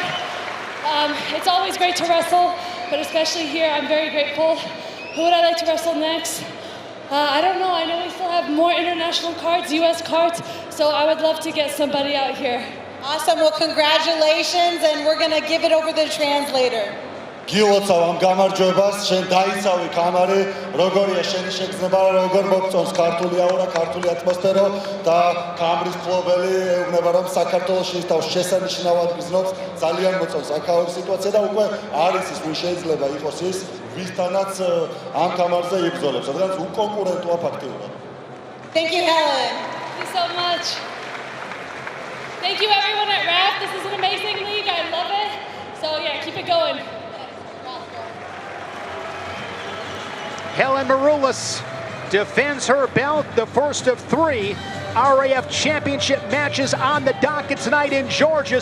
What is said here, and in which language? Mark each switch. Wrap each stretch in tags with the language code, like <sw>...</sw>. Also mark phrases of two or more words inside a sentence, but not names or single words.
<en>It's always great to wrestle, but especially here, I'm very grateful. Who would I like to wrestle next? I don't know. I know we still have more international cards, US cards, so I would love to get somebody out here. Awesome. Well, congratulations, and we're going to give it over to the translator.</en> <ka>გილოცავ ამ გამარჯვებას, შენ დაიცავი კამარი, როგორია შენი შეგრძნება, როგორ მოგწონს ქართული აურა, ქართული ატმოსფერო და კამრის მფლობელი ეუბნება რომ საქართველოში თავს შესანიშნავად გრძნობს, ძალიან მოწონს აქაური სიტუაცია და უკვე არის ის ვინ შეიძლება იყოს ის, ვისთანაც ამ კამარზე იბრძოლებს, რადგან უკონკურენტოა ფაქტიურად.</ka> <en>Thank you, Helen. Thank you so much. Thank you, everyone at RAF. This is an amazing league. I love it. So, yeah, keep it going. Helen Maroulis defends her belt, the first of 3 RAF Championship matches on the docket tonight in Georgia.</en>